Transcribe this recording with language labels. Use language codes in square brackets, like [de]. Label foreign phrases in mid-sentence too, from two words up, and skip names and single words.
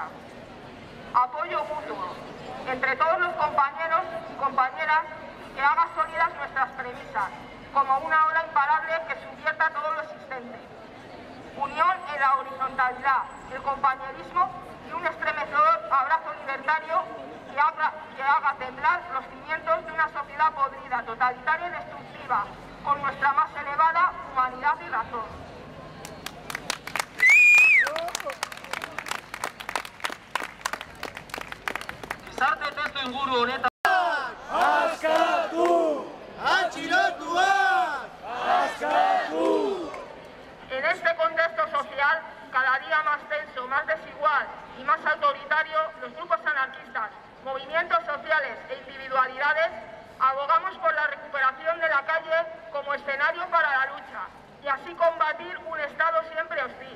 [es] Apoyo mutuo, entre todos los compañeros y compañeras, que haga sólidas nuestras premisas, como una ola imparable que subvierta todo lo existente. Unión en la horizontalidad, el compañerismo y un estremecedor abrazo libertario que haga temblar los cimientos de una sociedad podrida, totalitaria y destructiva, con nuestra más elevada humanidad y razón. [eu] Gizarte testuinguru honetan Askatu! Atxilotuak! Askatu! [es] En este contexto social, cada día más tenso, más desigual y más autoritario, los grupos anarquistas, movimientos sociales e individualidades abogamos por la recuperación de la calle como escenario para la lucha y así combatir un Estado siempre hostil.